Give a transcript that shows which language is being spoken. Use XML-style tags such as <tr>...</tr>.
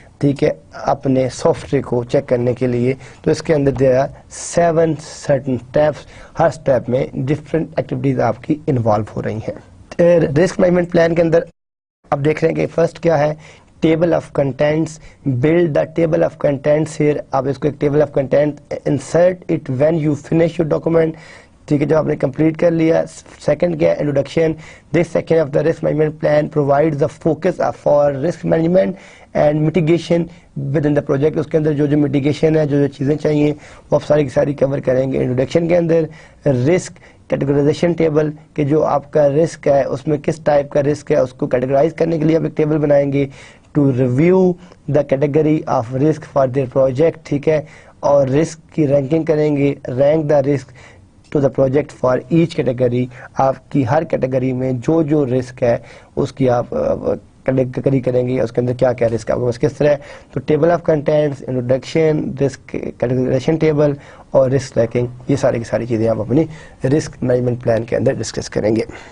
<ur>ٹھیک ہے, اپنے سافٹ ویئر کو چیک کرنے کے لیے. تو اس کے اندر دیا 7 سرٹن اسٹیپس, ہر اسٹیپ میں ڈفرینٹ ایکٹیویٹیز آپ کی انوالو ہو رہی ہیں. رسک مینجمنٹ پلان کے اندر آپ دیکھ رہے ہیں کہ فرسٹ کیا ہے, table of contends.</ur> <en>Build the table of contents here.</en> <ur>آپ اس کو ایک</ur> <en>Table of content insert it when you finish your document.</en> <ur>ٹھیک ہے, جب آپ نے کمپلیٹ کر لیا. سیکنڈ کیا ہے, introduction.</ur> <en>This section of the risk management plan provide the focus for risk management and mitigation within the project.</en> <ur>اس کے اندر جو میٹیگیشن ہے, جو چیزیں چاہیے وہ آپ ساری کی ساری کور کریں گے. انٹروڈکشن کے اندر رسک کیٹیگرائزیشن ٹیبل, کہ جو آپ کا رسک ہے اس میں کس ٹائپ کا رسک ہے اس کو کیٹیگرائز کرنے کے لیے آپ ایک ٹیبل بنائیں گے.</ur> <en>To review the category of risk for their project.</en> <ur>ٹھیک ہے, اور رسک کی رینکنگ کریں گے.</ur> <en>Rank the risk to the project for each category.</en> <ur>آپ کی ہر کیٹیگری میں جو رسک ہے اس کی آپ کیٹیگری کریں گے, اس کے اندر کیا کیا رسک آپ کے پاس کس طرح ہے. تو table of contends, introduction, risk categorization table اور رسک ریکنگ, یہ ساری کی ساری چیزیں آپ اپنی رسک مینجمنٹ پلان کے اندر ڈسکس کریں گے.</ur>